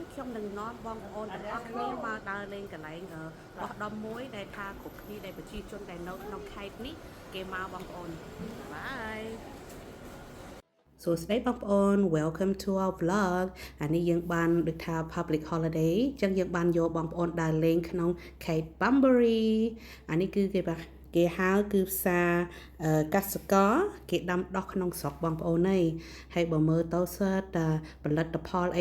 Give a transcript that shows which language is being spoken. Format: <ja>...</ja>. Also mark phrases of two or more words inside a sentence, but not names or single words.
<km>trong đừng nói bong ônแต่ អស់គ្នាមកដើរលេងកន្លែងបោះដុំមួយដែលថាគ្រប់គ្នាដែលប្រជាជនដែលនៅក្នុងខេត្តនេះគេមកបងប្អូន Bye សួស្តីបងប្អូន</km> <en>Welcome to our vlog</en> <km>អានេះយើងបានដូចថា</km> <en>public holiday</en> <km>អញ្ចឹងយើងបានយកបងប្អូនដើរលេងក្នុងខេត្ត Bunbury អានេះគឺគេហៅគឺផ្សារកសិករគេដាំដុះក្នុងស្រុកបងប្អូនហើយបើមើលទៅសិតផលិតផលអី</km>